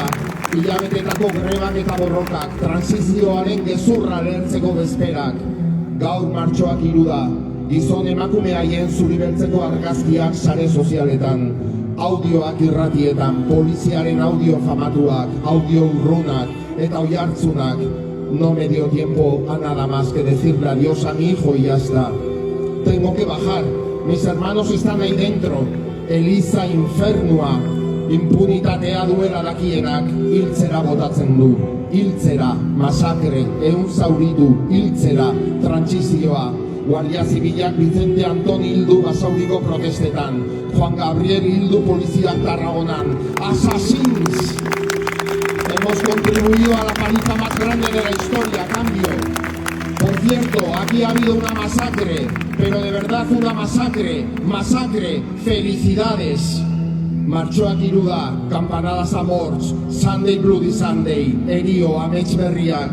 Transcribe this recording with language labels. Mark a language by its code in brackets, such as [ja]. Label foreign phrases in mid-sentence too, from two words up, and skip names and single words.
[eu] Hilabetetako grebak eta borrokak, transizioaren gezurra lehertzeko bezperak. Gaur martxoak 3 da. Gizon emakume haien zuribeltzeko argazkiak sare sozialetan, audioak irratietan, poliziaren audio famatuak, audio urrunak eta oihartzunak. [es] No me dio tiempo a nada más que decirle adiós a mi hijo y ya está. Tengo que bajar, mis hermanos están ahí dentro. [eu] Eliza infernua, impunitatea duela dakienak, hiltzera botatzen du. Hiltzera, masakre, zauritu, hiltzera, trantsizioa. Guardia Zibilak Vicente Anton hildu Basauriko protestetan. Juan Gabriel hildu poliziak Tarragonan. [es] ¡Assassins! Hemos contribuido a la paliza más grande de la historia, cambio. Por cierto, aquí ha habido una masacre, pero de verdad una masacre. Masacre, felicidades. [eu] Martxoak 3 da, [ca] campanadas a morts, [eu] Sunday Bloody Sunday, erio, amets berriak.